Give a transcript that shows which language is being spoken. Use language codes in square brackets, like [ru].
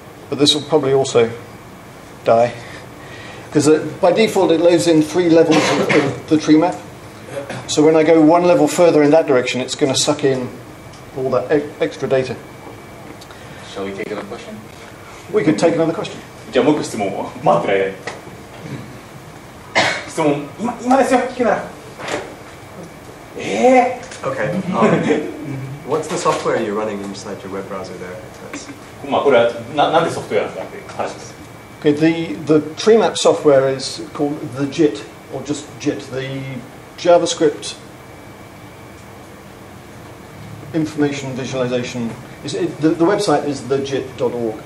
[en] But this will probably also die. Because by default it loads in 3 levels of the tree map. So when I go 1 level further in that direction, it's going to suck in all that extra data. Shall we take another question? We could take another question. [ja] じゃあもう一個質問を待ってる間に。質問、今ですよ、聞くなら。 [en] Okay. What's the software you're running inside your web browser there? [ja] まあこれはなんでソフトウェアなんだっていう話です。 [en] Okay, the tree map software is called the JIT, or just JIT, the JavaScript Information Visualization. The website is thejit.org.